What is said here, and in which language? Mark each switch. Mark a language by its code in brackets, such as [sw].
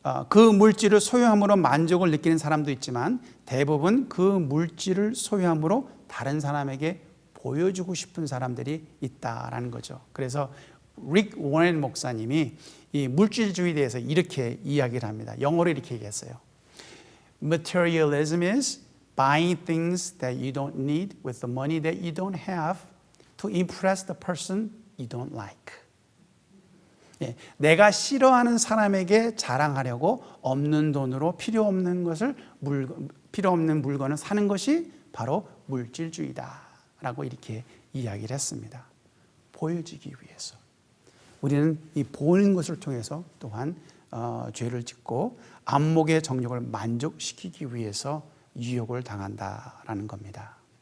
[ko] 그 물질을 소유함으로 만족을 느끼는 사람도 있지만 대부분 그 물질을 소유함으로 다른 사람에게 보여주고 싶은 사람들이 있다라는 거죠. 그래서 릭 워렌 목사님이 이 물질주의에 대해서 이렇게 이야기를 합니다. 영어로 이렇게 얘기했어요. [en] Materialism is buying things that you don't need with the money that you don't have to impress the person you don't like. [ko] 예, 내가 싫어하는 사람에게 자랑하려고 없는 돈으로 필요 없는 물건을 사는 것이 바로 물질주의다라고 이렇게 이야기를 했습니다. 보여지기 위해서. 우리는 이 보는 것을 통해서 또한 죄를 짓고 안목의 정욕을 만족시키기 위해서 유혹을 당한다라는 겁니다.